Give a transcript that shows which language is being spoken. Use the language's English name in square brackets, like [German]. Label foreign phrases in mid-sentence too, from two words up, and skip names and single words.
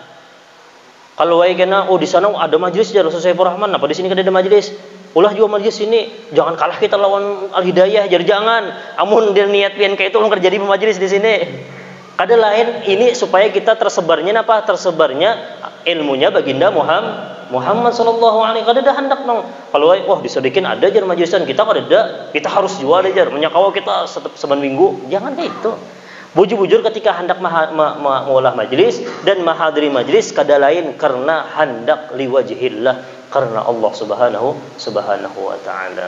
[Banjar] Kalau wae kena di sana ada majelis jar Ustaz Saifur Rahman, apa di sini kada ada majelis? Ulah juga majelis ini, jangan kalah kita lawan Al Hidayah, jar jangan. Amun dia niat pian kayak itu ulun kerja di majelis di sini. Kada lain ini supaya kita tersebarnya apa? Tersebarnya ilmunya baginda Muhammad [Arabic] صلى الله عليه وسلم. [Banjar] Kada hendak nong. Kalau wah disedikin ada jar majelisan kita kada ada, kita harus jual jar. Menyakawa kita seban minggu. Jangan kayak itu. Bujur-bujur ketika hendak mengolah majelis dan menghadiri majelis kada lain karena hendak liwajhillah, karena Allah [Arabic] سبحانه وتعالى.